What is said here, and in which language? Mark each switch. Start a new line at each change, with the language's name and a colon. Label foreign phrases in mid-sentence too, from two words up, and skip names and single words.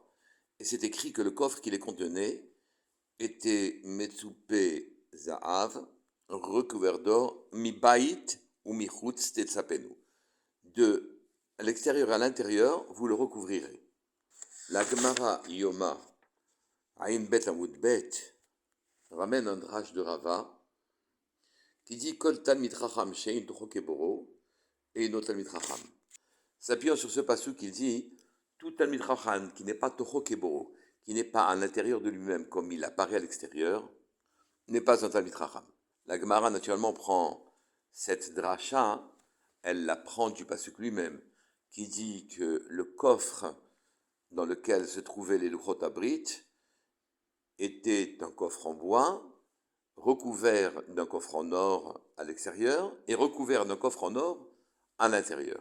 French: Et c'est écrit que le coffre qui les contenait était
Hebrew: מצופה זהב,
French: recouvert d'or,
Hebrew: מבית ומחוץ תצפנו.
French: De l'extérieur à l'intérieur, vous le recouvrirez. La Gemara Yoma,
Hebrew: עין בית עמוד בית,
French: ramène un drach de Rava qui dit
Hebrew: כל תלמיד חכם שאין תוכו כברו אינו תלמיד חכם.
French: S'appuyant sur ce passage qu'il dit tout
Hebrew: תלמיד חכם
French: qui n'est pas
Hebrew: תוכו כברו,
French: qui n'est pas à l'intérieur de lui-même comme il apparaît à l'extérieur, n'est pas un
Hebrew: תלמיד חכם.
French: La Gemara naturellement prend cette dracha, elle la prend du passage lui-même, qui dit que le coffre dans lequel se trouvaient les
Hebrew: לוחות הברית
French: était un coffre en bois, recouvert d'un coffre en or à l'extérieur et recouvert d'un coffre en or à l'intérieur.